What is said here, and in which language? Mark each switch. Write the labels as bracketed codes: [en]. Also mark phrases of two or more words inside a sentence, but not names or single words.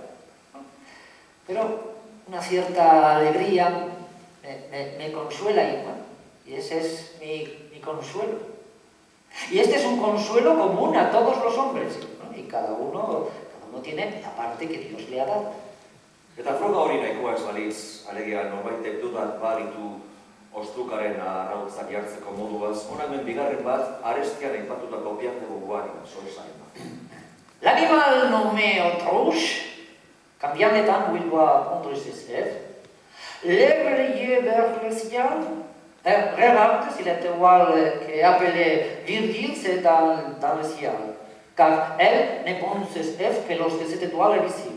[es] Pero una cierta alegría me consuela y ese es mi consuelo. Y este es un consuelo común a todos los hombres, ¿no? Y cada uno tiene la parte que Dios le ha dado. [eu] Eta froga hori nahikoa ez balitz, alegia norbaitek dudak baditu ostrukaren arrautzak jartzeko moduaz, honamen bigarren bat arestian aipatutako Pierre de Beauvoir soesaima. [fr] L'animal nommé autruche, quand bien étant où il doit pondre ses œufs, lève les yeux vers le ciel, regarde si l'étoile qui est appelée Virgile c'est dans le ciel, car elle ne pond ses œufs que lorsque cette étoile est visible.